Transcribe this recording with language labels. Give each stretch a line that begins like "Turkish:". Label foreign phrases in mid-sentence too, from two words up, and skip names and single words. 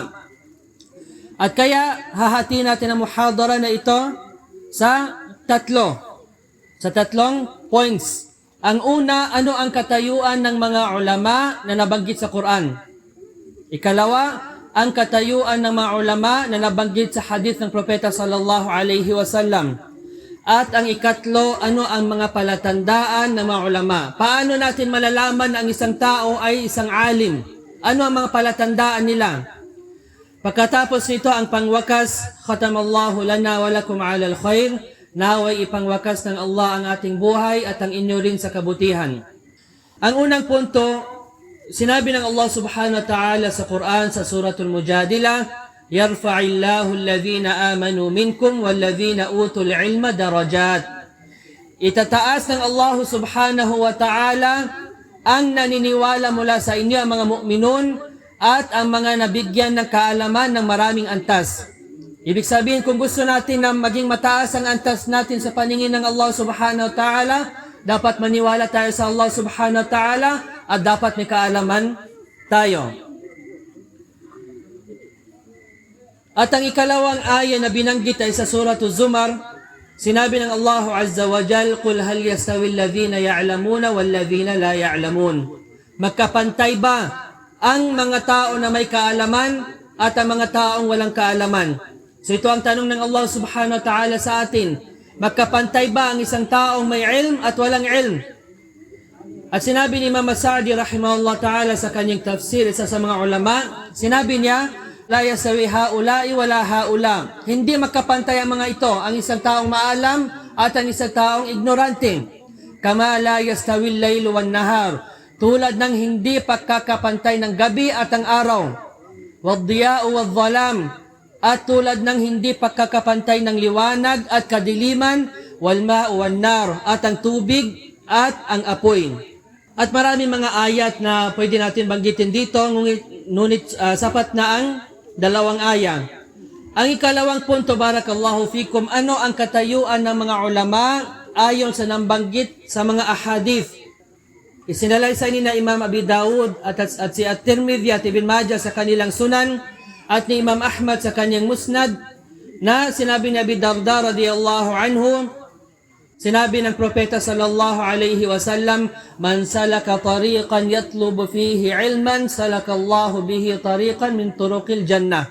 Filipino: At kaya hahati natin ang muhadara na ito sa tatlong points. Ang una, ano ang katayuan ng mga ulama na nabanggit sa Quran? Ikalawa, ang katayuan ng mga ulama na nabanggit sa hadith ng Propeta
Arabic: صلى الله عليه وسلم.
Filipino: At ang ikatlo, ano ang mga palatandaan ng mga ulama? Paano natin malalaman na ang isang tao ay isang alim? Ano ang mga palatandaan nila? Pagkatapos nito, ang pangwakas,
Arabic: ختم الله لنا ولكم على الخير,
Filipino: naway ipangwakas ng Allah ang ating buhay at ang inyo rin sa kabutihan. Ang unang punto, sinabi ng Allah
Arabic: سبحانه وتعالى
Filipino: sa Quran sa suratul Mujadilah,
Arabic: يرفع الله الذين آمنوا منكم والذين أوتوا العلم درجات.
Filipino: Itataas ng Allah
Arabic: سبحانه وتعالى
Filipino: ang naniniwala mula sa inyo, ang mga mu'minun at ang mga nabigyan ng kaalaman ng maraming antas. Ibig sabihin, kung gusto natin na maging mataas ang antas natin sa paningin ng Allah
Arabic: سبحانه وتعالى,
Filipino: dapat maniwala tayo sa Allah
Arabic: سبحانه وتعالى
Filipino: at dapat may kaalaman tayo. At ang ikalawang aya na binanggit ay sa Suratul Zumar, sinabi ng Allah
Arabic: عز وجل, "قل هل يستوي الذين يعلمون والذين لا يعلمون."
Filipino: Magkapantay ba ang mga tao na may kaalaman at ang mga taong walang kaalaman? So ito ang tanong ng Allah
Arabic: سبحانه وتعالى
Filipino: sa atin. Magkapantay ba ang isang taong may ilm at walang ilm? At sinabi ni Imam Sa'di
Arabic: رحمه الله تعالى
Filipino: sa kanyang tafsir, isa sa mga ulama, sinabi niya,
Arabic: لا يساوي هؤلاء ولا هؤلاء.
Filipino: Hindi magkapantay ang mga ito, ang isang taong maalam at ang isang taong ignorante.
Arabic: كما لا يستوي الليل والنهار.
Filipino: Tulad ng hindi pagkakapantay ng gabi at ang araw.
Arabic: والضياء والظلام.
Filipino: At tulad ng hindi pagkakapantay ng liwanag at kadiliman,
Arabic: والماء والنار,
Filipino: at ang tubig at ang apoy. At marami mga ayat na pwede natin banggitin dito, ngunit sapat na ang dalawang aya. Ang ikalawang punto,
Arabic: بارك الله فيكم,
Filipino: ano ang katayuan ng mga ulama ayon sa nambanggit sa mga ahadith? Isinalaysay ni na Imam Abi Dawud at si At-Tirmidhi at Ibn Majah sa kanilang sunan at ni Imam Ahmad sa kanyang musnad na sinabi ni Abi Darda
Arabic: رضي الله عنه,
Filipino: sinabi ng Propeta
Arabic: صلى الله عليه وسلم, "من سلك طريقا يطلب فيه علما سلك الله به طريقا من طرق الجنة."